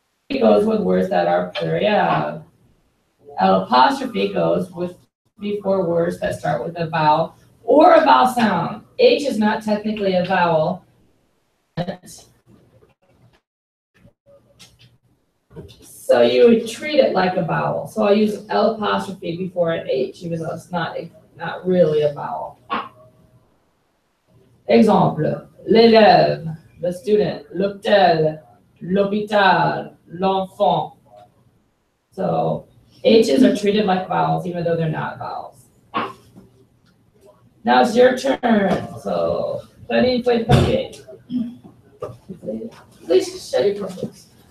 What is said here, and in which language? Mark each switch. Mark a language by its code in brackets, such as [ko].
[en] It goes with words that are pluriel. L'apostrophe goes with before words that start with a vowel or a vowel sound. H is not technically a vowel. So you would treat it like a vowel. So I'll use l'apostrophe before an H, even though it's not really a vowel. [fr] Exemple, l'élève, [en] the student, [fr] l'hôtel, l'hôpital, l'enfant. [en] So H's are treated like vowels, even though they're not vowels. Now it's your turn. So, [fr] prenez une feuille de papier. [en] Please shut your books.